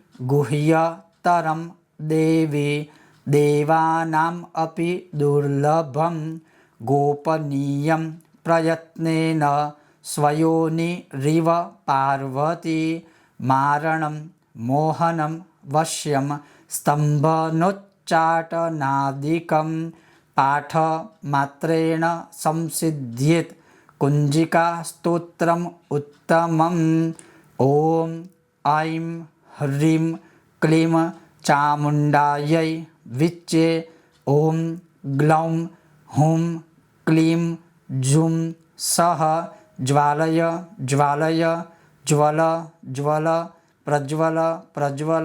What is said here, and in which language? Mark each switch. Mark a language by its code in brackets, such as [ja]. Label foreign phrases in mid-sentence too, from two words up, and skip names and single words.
[sa] ગુહ્યતરમ દેવી દેવાનામ અપી દુર્લભમ ગોપનીયમ પ્રયત્નેન સ્વયોનિરિવ પાર્વતી મારણમ મોહનમ વશ્યમ સ્તંભનોચ્ચાટનાદિકમ પાઠ માત્રેણ સંસિદ્ધ્યેત કુંજિકા સ્તોત્રમ ઉત્તમમ। ઓમ ऐं ह्रीं क्लीं चामुण्डायै विच्चे ओम ग्लौं हुं क्लीं जुं सः ज्वालय ज्वालय ज्वल ज्वल प्रज्वल प्रज्वल।